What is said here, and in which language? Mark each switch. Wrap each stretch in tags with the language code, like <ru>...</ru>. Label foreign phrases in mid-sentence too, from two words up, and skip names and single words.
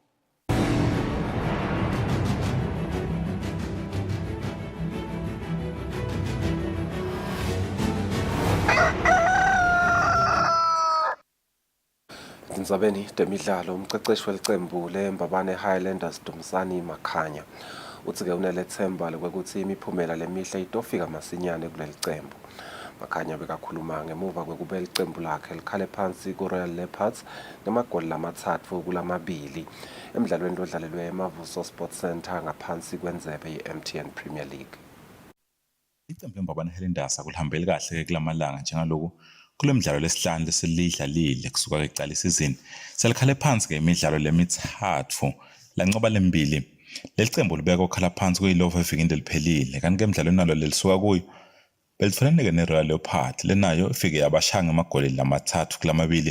<ss>Tindzabeni temidlalo umceceshi welicembu leMbabane Highlanders Dumisani Makhanya uthi-ke unelethemba lokuthi imiphumela lemihle itofika masinyane kuleli cembu. Makhanya bekakhuluma ngemuva kwekube licembu lakhe likhale phansi ku-Royal Leopards ngamagoli lamathathu kulamabili emidlalweni lodlalelwe eMavuso Sports Centre ngaphansi kwendzebe ye-MTN Premier League. Icembu leMbabane Highlanders akulihambeli kahle kulamalanga njengaloku kulemidlalo lesihlanu lesilidlalile kusuka ekuqala isizini selikhale phansi ngemidlalo lemithathu lancoba lembili. Leli cembu libeka ukhala phansi kuyilova evikini liphelile kanti emidlalweni nalo lelisuka kuyo belitholeneke neRoyal Leopard lenayo ifike yabashanga emagoli lamathathu kulamabili.</ss>